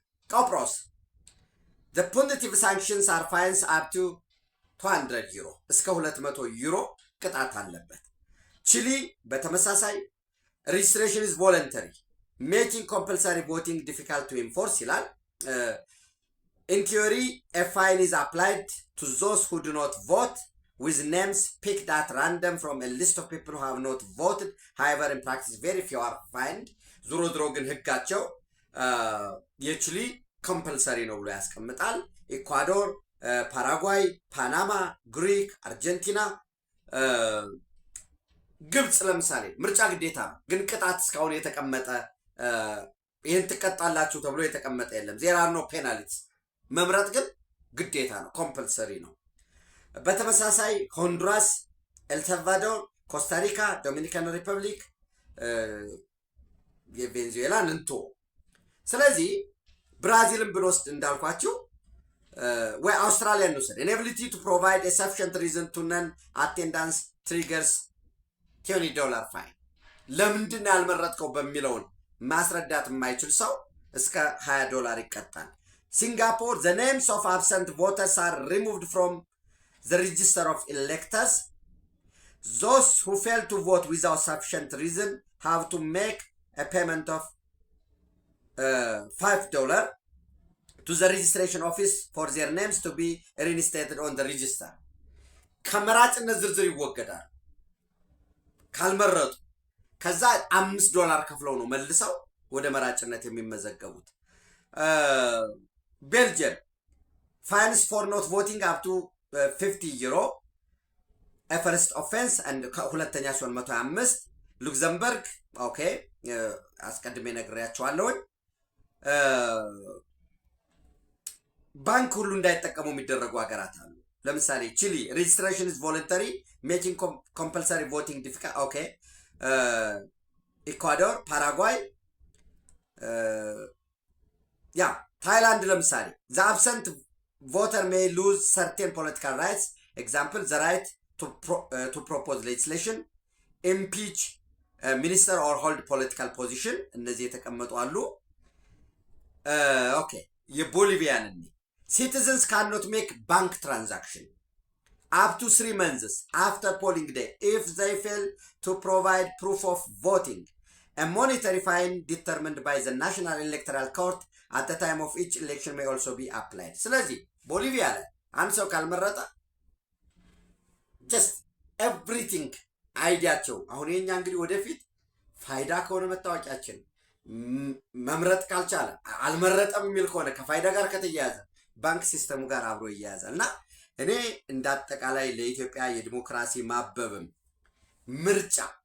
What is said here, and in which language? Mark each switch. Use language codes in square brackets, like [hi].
[en] ቆጵሮስ the punitive sanctions are fines up to 200 [am] ዩሮ እስከ 200 ዩሮ ቅጣት አለበት። ቺሊ በተመሳሳይ [en] registration is voluntary making compulsory voting difficult to enforce ይላል። In theory, a fine is applied to those who do not vote with names picked at random from a list of people who have not voted. However, in practice, very few are fined. [am] ዞሮ ዞሮ ግን ህጋቸው የቺሊ ኮምፐልሰሪ ነው ብሎ ያስቀምጣል። ኢኳዶር፣ ፓራጓይ፣ ፓናማ፣ ግሪክ፣ አርጀንቲና፣ ግብጽ ለምሳሌ ምርጫ ግዴታ ነው፣ ግን ቅጣት እስካሁን የተቀመጠ ይህን ትቀጣላችሁ ተብሎ የተቀመጠ የለም። [en] ዜር አር ኖ ፔናልቲስ [am] መምረጥ ግን ግዴታ ነው፣ ኮምፐልሰሪ ነው። በተመሳሳይ ሆንዱራስ፣ ኤልሳልቫዶር፣ ኮስታሪካ፣ ዶሚኒካን ሪፐብሊክ፣ የቬንዙዌላን እንቶ። ስለዚህ ብራዚልን ብንወስድ እንዳልኳችሁ ወይ አውስትራሊያን እንውሰድ። [en] ኢንኤቢሊቲ ቱ ፕሮቫይድ ኤ ሰፊሽንት ሪዝን ቱ ነን አቴንዳንስ ትሪገርስ $20 ፋይን። [am] ለምንድን ያልመረጥከው በሚለውን ማስረዳት የማይችል ሰው እስከ $20 ይቀጣል። [en] ሲንጋፖር the names of absent voters are removed from the register of electors. Those who fail to vote without sufficient reason have to make a payment of $5 to the registration office for their names to be reinstated on the register. [am] ከመራጭነት ዝርዝር ይወገዳል ካልመረጡ። ከዛ $5 ከፍለው ነው መልሰው ወደ መራጭነት የሚመዘገቡት። ቤልጅየም [en] fines for not voting up to €50 a first offense and [am] ሁለተኛ ሲሆን 125። ሉክዘምበርግ ኦኬ አስቀድሜ ነግሬያቸዋለሁ። ባንክ ሁሉ እንዳይጠቀሙ የሚደረጉ ሀገራት አሉ። [en] ለምሳሌ ቺሊ registration is voluntary making compulsory voting difficult። [am] ኦኬ ኢኳዶር፣ ፓራጓይ፣ ያ ታይላንድ ለምሳሌ [en] the absent voter may lose certain political rights. Example, the right to propose legislation, impeach minister or hold political position. [am] እነዚህ የተቀመጡ አሉ። ኦኬ የቦሊቪያን [en] citizens cannot make bank transaction up to 3 months after polling day if they fail to provide proof of voting. A monetary fine determined by the National Electoral Court at the time of each election may also be applied. [am] ስለዚህ ቦሊቪያ ላይ አንድ ሰው ካልመረጠ [en] just everything [am] አይዲያቸው አሁን የኛ እንግዲህ ወደፊት ፋይዳ ከሆነ መታወቂያችን መምረጥ ካልቻለ አልመረጠም የሚል ከሆነ ከፋይዳ ጋር ከተያያዘ ባንክ ሲስተሙ ጋር አብሮ ይያያዛል። እና እኔ እንዳጠቃላይ ለኢትዮጵያ የዲሞክራሲ ማበብም ምርጫ